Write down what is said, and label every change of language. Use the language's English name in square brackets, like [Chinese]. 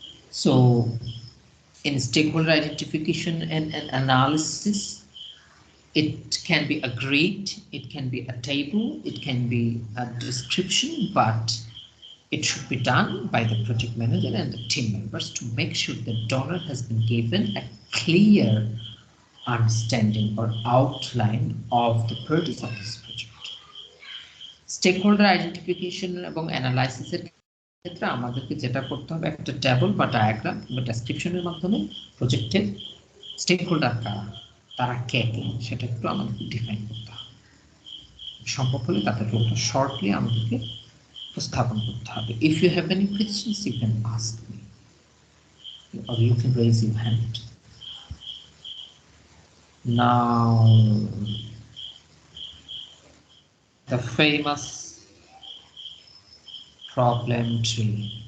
[English] So in stakeholder identification and analysis, it can be a grid, it can be a table, it can be a description, but it should be done by the project manager and the team members to make sure the donor has been given a clear understanding or outline of the purpose of this project. [Bangla] Stakeholder identification এবং analysis এর ক্ষেত্রে আমাদেরকে যেটা করতে হবে একটা table বা diagram বা ডেসক্রিপশনের মাধ্যমে প্রজেক্টের স্টেকহোল্ডার কারা, তারা কে কে সেটা একটু আমাদেরকে ডিফাইন করতে হবে। সম্ভব হলে তাদেরকে শর্টলি আমাদেরকে উপস্থাপন করতে হবে। [English] If you have any questions, you can ask me or you can raise your hand. Now, the famous problem tree.